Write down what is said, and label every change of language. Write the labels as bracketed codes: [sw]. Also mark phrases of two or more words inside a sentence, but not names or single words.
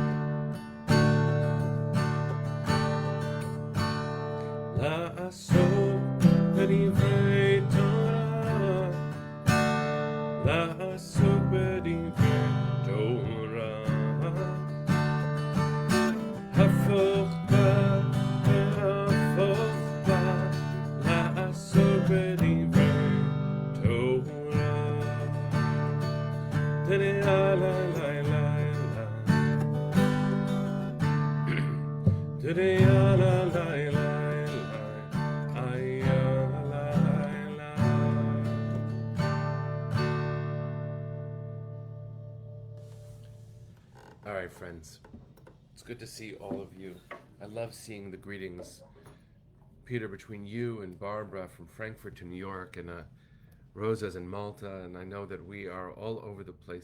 [he] לעשות בדברי תורה, לעסוק בדברי תורה, הפוך בה והפוך בה, לעסוק בדברי תורה. Da-da-la, la, la, la. Da-da-la, la, la, la. Ay-ya, la, la. [en] All right, friends. It's good to see all of you. I love seeing the greetings. Peter, between you and Barbara from Frankfurt to New York, and Rosa's in Malta, and I know that we are all over the place.